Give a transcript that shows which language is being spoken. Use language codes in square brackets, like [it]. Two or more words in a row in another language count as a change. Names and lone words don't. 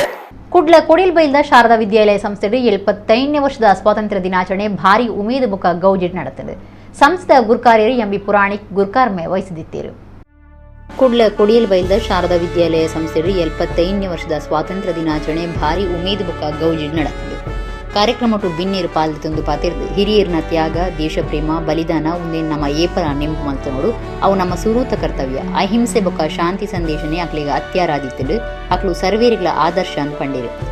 [tcy] ಕುಡ್ಲ ಕೊಡಿಲ್ಬೈಲ್ದ ಶಾರದಾ ವಿದ್ಯಾಲಯ ಸಂಸ್ಥೆಡು 75ನೇ ವರ್ಷದ ಸ್ವಾತಂತ್ರ್ಯ ದಿನಾಚರಣೆ ಭಾರಿ ಉಮೇದು ಬುಕ್ಕ ಗೌಜಿಟ್ ನಡೆದಿದೆ. [kn] ಸಂಸ್ಥೆಯ ಗುರ್ಕಾರ್ಯರು ಎಂಬಿ ಪುರಾಣಿಕ್ ಗುರ್ಕಾರ್ಮೆ ವಹಿಸಿದ್ದರು. [tcy] ಕುಡ್ಲ ಕೊಡಿಯಲ್ಬೈಲ್ದ ಶಾರದಾ ವಿದ್ಯಾಲಯ ಸಂಸ್ಥೆಡು 75ನೇ ವರ್ಷದ ಸ್ವಾತಂತ್ರ್ಯ ದಿನಾಚರಣೆ ಭಾರಿ ಉಮೇದು ಬುಕ್ಕ ಗೌಜಿಟ್ ನಡೆದಿದೆ. ಕಾರ್ಯಕ್ರಮಟು ಬಿನ್ನೇರು ಪಾಲ್ದೆ ತಂದು ಪಾತಿರ್ದು ಹಿರಿಯರಿನ ತ್ಯಾಗ, ದೇಶಪ್ರೇಮ, ಬಲಿದಾನ ಒಂದೇ ನಮ್ಮ ಏಪರ ನೆಂಪು ಮಲ್ತನೋಡು ಅವು ನಮ್ಮ ಸುರೂತ ಕರ್ತವ್ಯ. ಅಹಿಂಸೆ ಬೊಕ್ಕ ಶಾಂತಿ ಸಂದೇಶನೇ ಅಕ್ಲಿಗ ಅತ್ಯಾರಾದಿತ್ತಲು ಅಕ್ಲು ಸರ್ವೇರಿಗಳ ಆದರ್ಶ ಅಂತ ಪಂಡಿರು.